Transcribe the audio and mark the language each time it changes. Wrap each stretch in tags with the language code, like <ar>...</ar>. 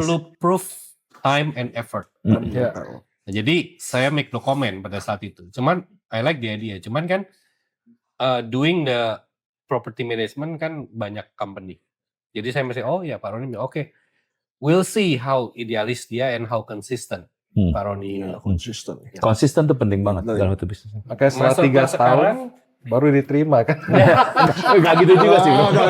<id>perlu</id> <en>proof, time and effort.</en> <id>Nah, jadi saya</id> <en>make no comment</en> <id>pada saat itu. Cuman</id> <en>I like the idea.</en> <id>Cuman kan</id> <en>doing the property management</en> <id>kan banyak</id> <en>company.</en> <id>Jadi saya masih Pak Roni oke.</id> <en>We'll see how</en> <id>idealis dia</id> <en>and how consistent Pak Roni.</en> <id>Konsisten. Konsisten tuh penting banget dalam itu bisnis. Makanya setelah 3 tahun baru diterima kan. Enggak gitu juga sih, bro.</id>